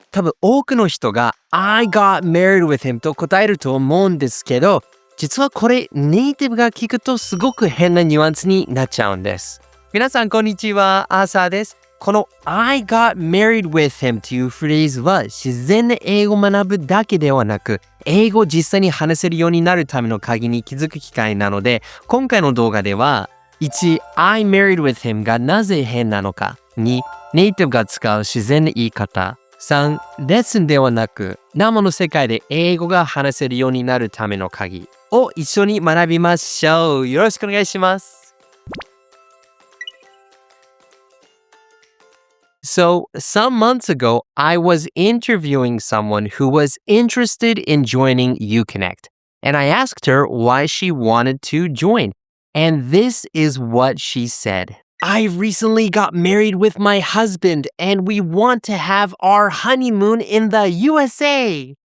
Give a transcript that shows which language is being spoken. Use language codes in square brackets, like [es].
[ja] 多分多くの人が [en] I got married with him [ja] と答えると思うんですけど、実はこれネイティブが聞くとすごく変なニュアンスになっちゃうんです。皆さんこんにちは、アーサーです。この [en] I got married with him [ja] というフレーズは自然な英語を学ぶだけではなく、英語を実際に話せるようになるための鍵に気づく機会なので、今回の動画では1. [en] I married with him [ja] がなぜ変なのか。 2. ネイティブが使う自然な言い方。 3. レッスンではなく生の世界で英語が話せるようになるための鍵を一緒に学びましょう。よろしくお願いします。 [en] So, some months ago, I was interviewing someone who was interested in joining IU-Connect, and I asked her why she wanted to join. And this is what she said. I recently got married with my husband, and we want to have our honeymoon in the USA.